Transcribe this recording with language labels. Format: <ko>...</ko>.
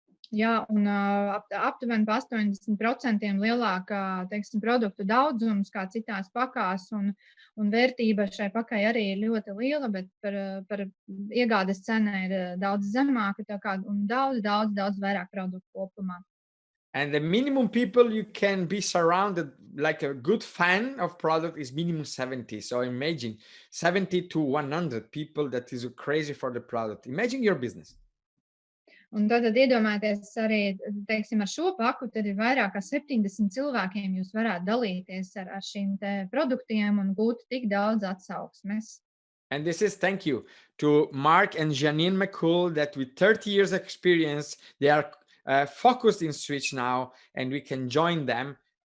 <lv>Jā, un aptuveni pa 80% lielāka, teiksim, produktu daudzums kā citās pakās, un vērtība šai pakai arī ir ļoti liela, bet par iegādes cena ir daudz zemāka, tā kā, un daudz vairāk produktu kopumā.</lv> <en>And the minimum people you can be surrounded, like a good fan of product, is minimum 70. So imagine 70 to 100 people that is crazy for the product. Imagine your business.</en> <lv>Un tad iedomājieties arī, teiksim, ar šo paku, tad ir vairāk kā 70 cilvēkiem jūs varētu dalīties ar šīm te produktiem un gūt tik daudz atsauksmes.</lv> <en>And this is thank you to Mark and Janine McCool, that with 30 years experience, they are focused in Switch now, and we can join them.</en>